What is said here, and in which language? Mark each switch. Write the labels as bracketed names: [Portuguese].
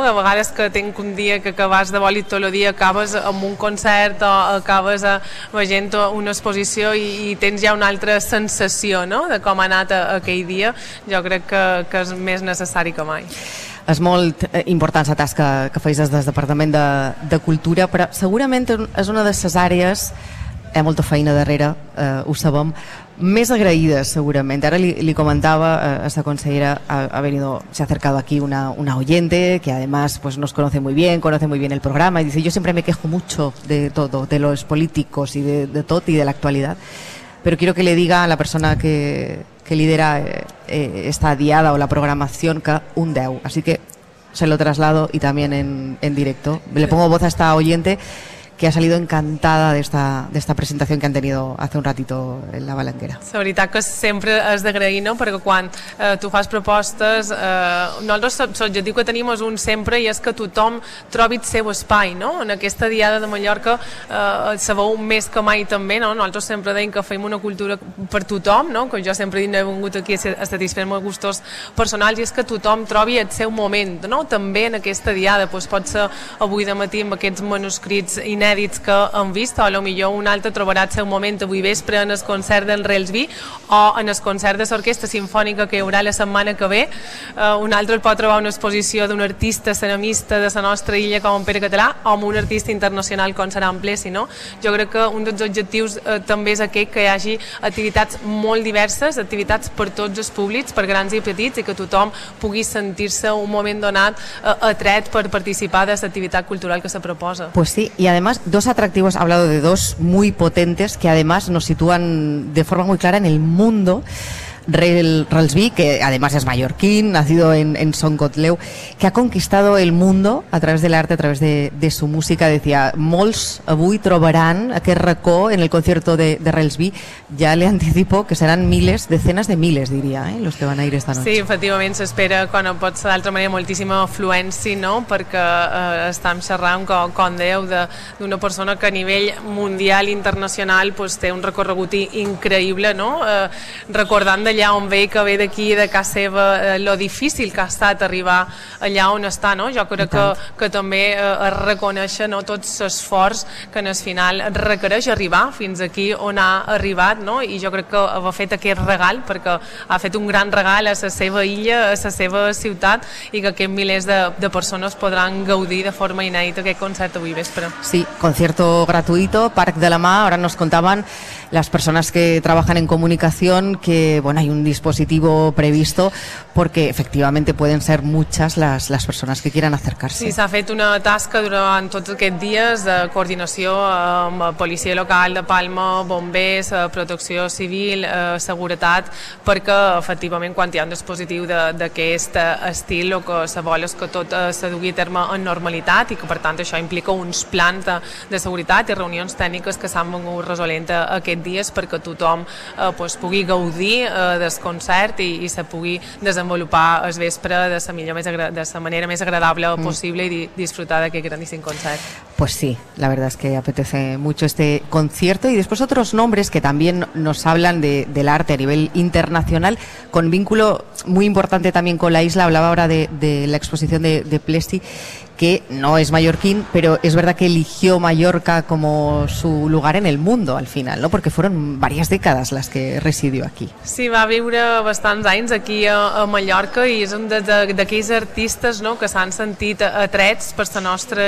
[Catalan] A vegades que tinc un dia que vas de bòlit tot el dia, acabes amb un concert o acabes veient una exposició i tens ja una altra sensació, no?, de com ha anat aquell dia. Jo crec que és més necessari que mai. És molt important la tasca que feis des del Departament de Cultura, però segurament és una de les àrees, hi ha molta feina darrere, ho sabem, més agraïdes segurament. Ara li comentava a la consellera, s'ha acercat aquí [Spanish] una oyente que además pues nos conoce muy bien el programa, y dice, yo siempre me quejo mucho de todo, de los políticos y de tot y de la actualidad, pero quiero que le diga a la persona que lidera esta diada o la programación que un 10. Así que se lo traslado y también en directo. Le pongo voz a esta oyente que ha salido encantada de esta presentación que han tenido hace un ratito en la Balanguera. [Catalan] La veritat que sempre és d'agrair, no? Perquè quan tu fas propostes, nosaltres l'objectiu que tenim és un sempre i és que tothom trobi el seu espai, no? En aquesta Diada de Mallorca se veu més que mai també, no? Nosaltres sempre deim que fem una cultura per tothom, no? Com jo sempre he dit, no he vingut aquí a satisfer meus gustos personals i és que tothom trobi el seu moment, no? També en aquesta Diada, doncs pot ser avui de matí amb aquests manuscrits inèdits que hem vist, o potser un altre trobarà el seu moment avui vespre en el concert d'en Relsby o en el concert de l'Orquestra Simfònica que hi haurà la setmana que ve. Un altre pot trobar una exposició d'un artista ceramista de la nostra illa com en Pere Català o amb un artista internacional com serà en Plessi, no? Jo crec que un dels objectius també és aquest, que hi hagi activitats molt diverses, activitats per tots els públics, per grans i petits, i que tothom pugui sentir-se un moment donat atret per participar de l'activitat cultural que se proposa. [Spanish] Pues sí, y además dos atractivos, ha hablado de dos muy potentes que además nos sitúan de forma muy clara en el mundo. Relsby, que además es mallorquín, nacido en Son Cotleu, que ha conquistado el mundo a través del arte, a través de su música. Decía, [Catalan] molts avui trobaran aquest racó [Spanish] en el concierto [Catalan] de Relsby. [Spanish] Ya le anticipo que serán miles, decenas de miles, diría, los que van a ir esta noche. [Catalan] Sí, efectivament, s'espera, quan no pot ser d'altra manera, moltíssima afluència, no? Perquè estem xerrant com Déu d'una persona que a nivell mundial, internacional, pues, té un recorregut increïble, no? Recordant d'allà on ve, que ve d'aquí, de casa seva, lo difícil que ha estat arribar allà on està, no? Jo crec que també es reconeixen, no?, tot l'esforç que en el final requereix arribar fins aquí on ha arribat, no? I jo crec que ha fet aquest regal, perquè ha fet un gran regal a la seva illa, a la seva ciutat, i que aquests milers de persones podran gaudir de forma inèdita aquest concert avui vespre. [Spanish] Sí, concierto gratuito, Parc de la Mà. [Catalan] Ara nos contaven [Spanish] las personas que trabajan en comunicación que, bueno, hay un dispositivo previsto porque efectivamente pueden ser muchas las personas que quieran acercarse. [Catalan] Sí, s'ha fet una tasca durant tots aquests dies de coordinació amb policia local de Palma, bombers, protecció civil, seguretat, perquè efectivament quan hi ha un dispositiu d'aquest estil, el que se vol és que tot se dugui a terme en normalitat i que per tant això implica uns plans de seguretat i reunions tècniques que s'han vingut resolent aquest dies perquè tothom pues, pugui gaudir del concert i se pugui desenvolupar el vespre de la manera més agradable possible i disfrutar d'aquest grandíssim concert. [Spanish] Pues sí, la verdad es que apetece mucho este concierto y después otros nombres que también nos hablan del arte a nivel internacional con vínculo muy importante también con la isla. Hablaba ahora de la exposición de Plessi, que no es mallorquín, pero es verdad que eligió Mallorca como su lugar en el mundo al final, ¿no? Porque fueron varias décadas las que residió aquí. [Catalan] Sí, va viure bastants anys aquí a Mallorca i és un d'aquells artistes, no?, que s'han sentit atrets per la nostra